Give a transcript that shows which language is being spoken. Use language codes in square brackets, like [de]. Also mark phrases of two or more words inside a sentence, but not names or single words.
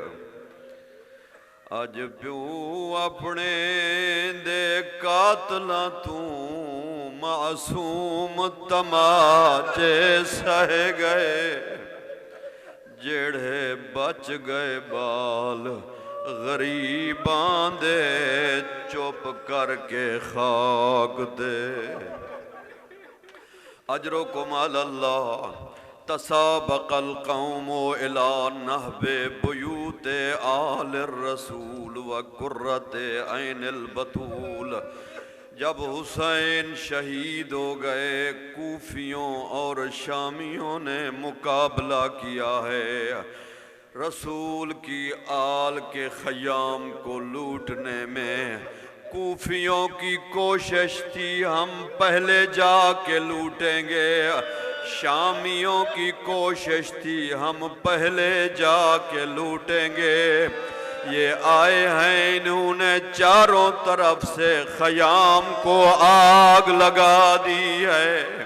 [pa] اج پیو اپنے دے قاتلاں تو معصوم تماچے سہ گئے، جڑے بچ گئے بال غریباں دے چپ کر کے خاک دے، اجرکم [ar] علی اللہ تسابق القوم الى نحب بیوت آل الرسول وقرۃ عین البتول، [ur] جب حسین شہید ہو گئے کوفیوں اور شامیوں نے مقابلہ کیا ہے رسول کی آل کے خیام کو لوٹنے میں، کوفیوں کی کوشش تھی ہم پہلے جا کے لوٹیں گے، شامیوں کی کوشش تھی ہم پہلے جا کے لوٹیں گے، یہ آئے ہیں انہوں نے چاروں طرف سے خیام کو آگ لگا دی ہے،